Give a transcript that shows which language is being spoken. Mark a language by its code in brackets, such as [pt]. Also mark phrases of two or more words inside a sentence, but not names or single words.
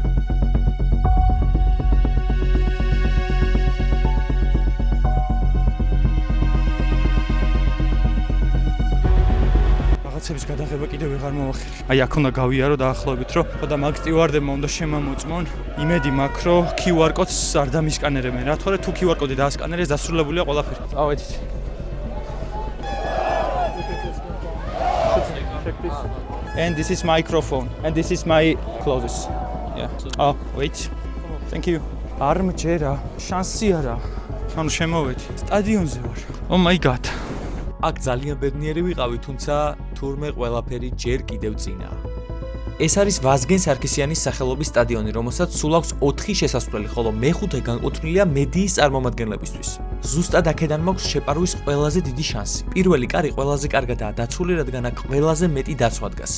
[ka] რაღაცების გადაღება კიდევ ვეღარ მოვახერხე. აი აქ უნდა გავიარო დაახლოებით რომ ხოდა მაგ სტივარდებმა უნდა შემამოწმონ. იმედი მაქვს რომ QR კოდს არ დამისკანერებენ რა, თორე თუ QR კოდი დაასკანერეს დასრულებულია ყველაფერი. წავედით. [en] And this is microphone and this is my clothes. Yeah. Oh, wait. Thank you. [ka] არ მჯერა, შანსი არა. ანუ შემოვედი. სტადიონზე ვარ. [en] Oh my god. [ka] აქ ძალიან ბედნიერი ვიყავი, თუმცა თურმე ყველაფერი ჯერ კიდევ წინაა. ეს არის ვაზგენ სარქისიანის სახელობის სტადიონი, რომელსაც სულ აქვს 4 შესასვლელი, ხოლო მე-5 განკუთვნილია მედიის წარმომადგენლებისთვის. ზუსტად აქედან მაქვს შეპარვის ყველაზე დიდი შანსი. პირველი კარი ყველაზე კარგადაა დაცული, რადგან აქ ყველაზე მეტი დაცვა დგას.